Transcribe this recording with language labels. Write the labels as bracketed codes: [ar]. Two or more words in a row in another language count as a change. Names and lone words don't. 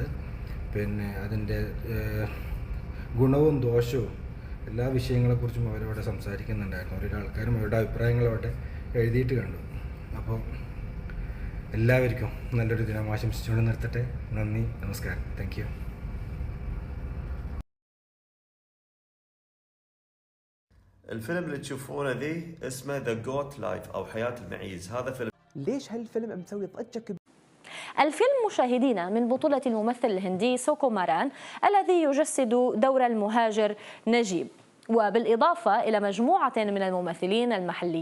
[ml] അതിൻ്റെ ഗുണവും ദോഷവും എല്ലാ വിഷയങ്ങളെക്കുറിച്ചും അവരവിടെ സംസാരിക്കുന്നുണ്ടായിരുന്നു. ഓരോ ആൾക്കാരും അവരുടെ അഭിപ്രായങ്ങൾ അവിടെ എഴുതിയിട്ട് കണ്ടു. അപ്പോൾ എല്ലാവർക്കും നല്ലൊരു ദിനം ആശംസിച്ചുകൊണ്ട് നിർത്തട്ടെ. നന്ദി, നമസ്കാരം, [en] thank you. [ar] الفيلم اللي تشوفونه ذي اسمه ذا جوت لايف او حياة المعيز. هذا فيلم. ليش هالفيلم مسوي ضجة كبيرة؟ الفيلم مشاهدينا من بطولة الممثل الهندي سوكوماران الذي يجسد دور المهاجر نجيب، وبالإضافة إلى مجموعة من الممثلين المحليين.